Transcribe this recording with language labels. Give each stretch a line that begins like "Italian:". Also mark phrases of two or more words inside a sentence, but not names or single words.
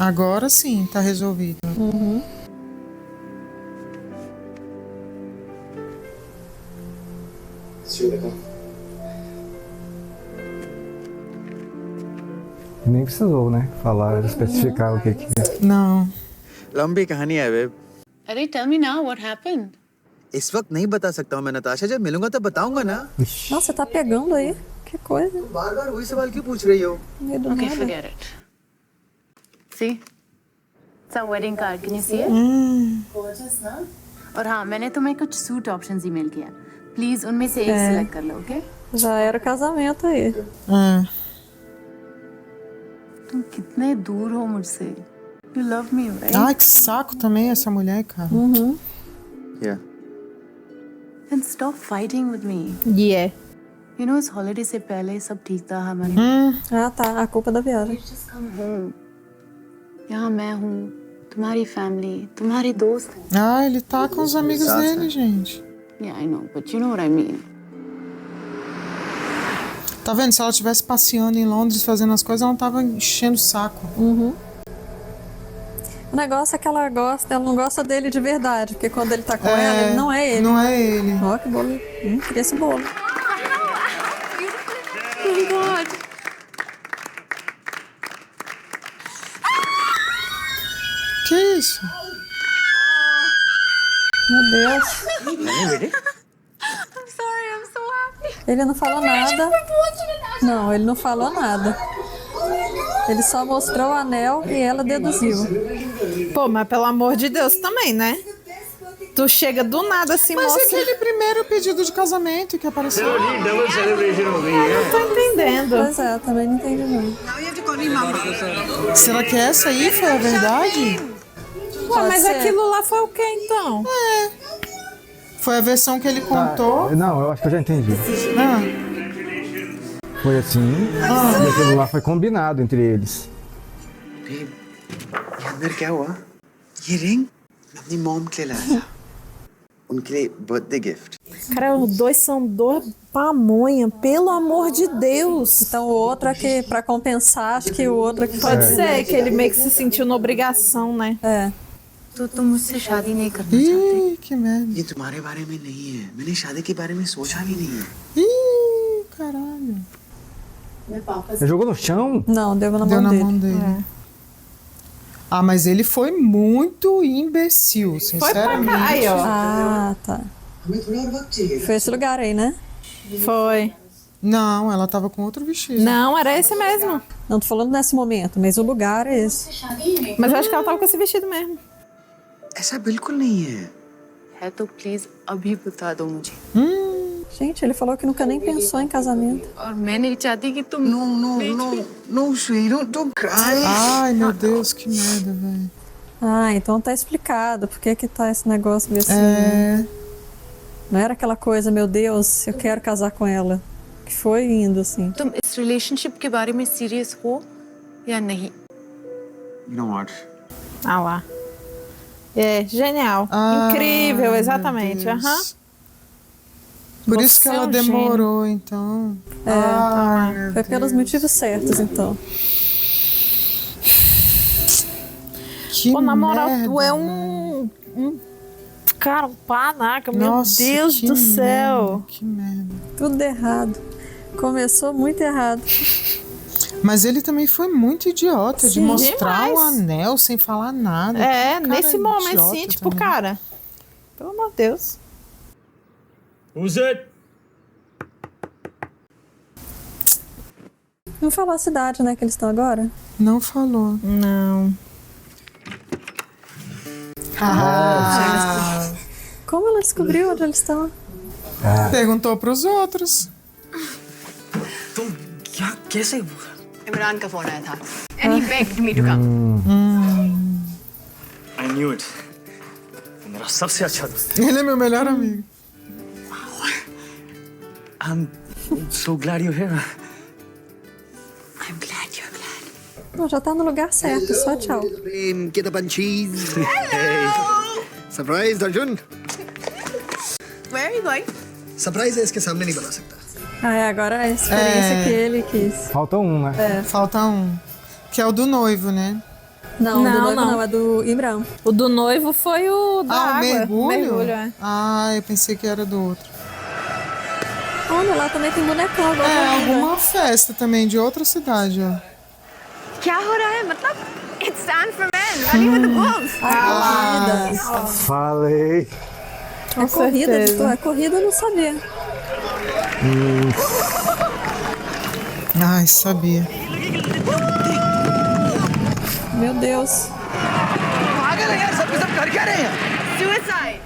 Portuguese: Agora sim, tá resolvido. Uhum. Nem precisou, né? Falar, especificar o que que é. Não.
Hindi: लंबी कहानी है बेब।
English: अरे tell me now what happened.
Hindi: इस वक्त नहीं बता सकता हूँ मैं नताशा, जब मिलूंगा तो बताऊंगा ना।
Portuguese: Nossa, você tá pegando aí? Que coisa.
Hindi: बार-बार वही सवाल क्यों पूछ रही हो?
Portuguese: Meio do
English: Okay,
Portuguese: nada.
English: forget it. See? It's a wedding card. Can you see it? Gorgeous,
Hindi: ना? और हाँ, मैंने तुम्हें कुछ
English: suit options
Hindi: ईमेल किया. प्लीज उनमें से एक सिलेक्ट कर लो, ओके?
Portuguese: Já era o casamento aí.
Hindi: तुम कितने दूर हो मुझसे.
English: You love me, right?
Portuguese: Ai, que saco também essa mulher, cara. Uhum.
English: Yeah. Then stop fighting with me. Yeah. You know,
Hindi: इस holiday से पहले सब ठीक था हमारे.
Portuguese: Ah, tá. A culpa da viagem.
English: Just come home.
Hindi: यहाँ मैं हूँ, तुम्हारी family, तुम्हारे दोस्त.
Portuguese: Ah, ele tá com os amigos dele, gente.
English: Yeah, I know, but you know what I mean.
Portuguese: Tá vendo? Se ela estivesse passeando em Londres fazendo as coisas, ela não tava enchendo o saco. Uhum. O negócio é que ela não gosta dele de verdade, porque quando ele tá com ela, ele não é ele. Não é ele. Ó, que bolo. Queria esse bolo.
English: Oh my God.
Portuguese: Que isso? Meu Deus.
English: I'm sorry, I'm so happy.
Portuguese: Ele não falou nada. Não, ele não falou nada. Ele só mostrou o anel e ela deduziu. Pô, mas pelo amor de Deus também, né? Tu chega do nada assim, Mas mostra... é aquele primeiro pedido de casamento que apareceu. Eu não tô entendendo. Pois é, também não entendi não. Será que essa aí foi a verdade? Ué, mas ser. aquilo lá foi o que então? Foi a versão que ele contou. Tá, não, eu acho que eu já entendi. Ah. Foi assim, e aquilo lá foi combinado entre eles.
Hindi: ये अंदर क्या हुआ? ये रिंग मैं अपनी मॉम के लिए लाया था। उनके लिए
English: birthday gift.
Portuguese: Cara, os dois são dois pamonha, pelo amor de Deus. Então o outro é que, pra compensar, acho que o outro é que Pode ser que ele meio que se sentiu na obrigação, né? É.
Hindi: तो तुम मुझसे शादी नहीं करना
Portuguese: Ih,
Hindi: चाहते.
Portuguese: que merda.
Hindi: ये तुम्हारे बारे में नहीं है। मैंने शादी के बारे में सोचा भी नहीं है।
Portuguese: Ih, caralho. Ele jogou no chão? Não, deu na Deu mão na dele. mão dele. Ah, mas ele foi muito imbecil, sinceramente. Foi pra cá, aí, ó. Ah, tá. Foi esse lugar aí, né? Foi. Não, ela tava com outro vestido. Não, era esse mesmo. Não tô falando nesse momento, mas o lugar é esse. Mas eu acho que ela tava com esse vestido mesmo.
Hindi: ऐसा बिल्कुल नहीं है। है तो प्लीज अभी बता दो मुझे.
Portuguese: Gente, ele falou que nunca nem pensou em casamento.
Hindi: और मैं नहीं चाहती कि तुम.
English: No, sweetie, don't cry.
Portuguese: Ai, meu Deus, que merda, velho. Ah, então tá explicado por que tá esse negócio meio assim. É. Não era aquela coisa, meu Deus, eu quero casar com ela. Que foi indo assim.
Hindi: तुम इस रिलेशनशिप के बारे में सीरियस हो या नहीं?
English: You know what?
Portuguese: Ah lá. É, genial. Incrível, exatamente. Aham. Por Você isso que ela é um demorou, então. É, Ai, meu foi pelos motivos certos, então. Que Pô, na moral, merda, tu é cara, um panaca, meu Nossa, Deus que do céu. merda, que merda. Tudo errado. Começou muito errado. Mas ele também foi muito idiota de Sim, mostrar demais. o anel sem falar nada. É, Que cara nesse momento, idiota sim, tipo, também. cara, pelo amor de Deus.
English: Who's it?
Portuguese: Não falou a cidade, né, que eles estão agora? Não falou. Não. Como ela descobriu onde eles estão? Perguntou pros outros.
Hindi: तुम क्या कैसे हुआ? इमरान का फोन आया था
English: and he begged me to come. I knew it.
Hindi: वो मेरा सबसे अच्छा दोस्त
Portuguese: Ele é meu melhor amigo.
English: I'm so glad you're here. I'm glad you're glad.
Portuguese: Não, já tá no lugar certo, só tchau.
Hindi: प्रेम के
English: the bunchies. Surprise, Arjun. Where are you going?
Hindi: Surprise है इसके सामने नहीं बता सकता.
Portuguese: Ah, é, agora é a experiência que ele quis. Falta um, né? É. Falta um. Que é o do noivo, né? Não, do noivo não, é do Imran. O do noivo foi o da água. Mergulho? É. Ah, eu pensei que era do outro. Olha, lá também tem bonecão. Alguma festa também de outra cidade, ó.
Hindi: क्या हो रहा है? मतलब
English: it's time for men. Ready with the bulls.
Portuguese: Falei. É corrida, Vitor. É corrida, eu não sabia. Ai, sabia. Meu Deus.
English: Suicide.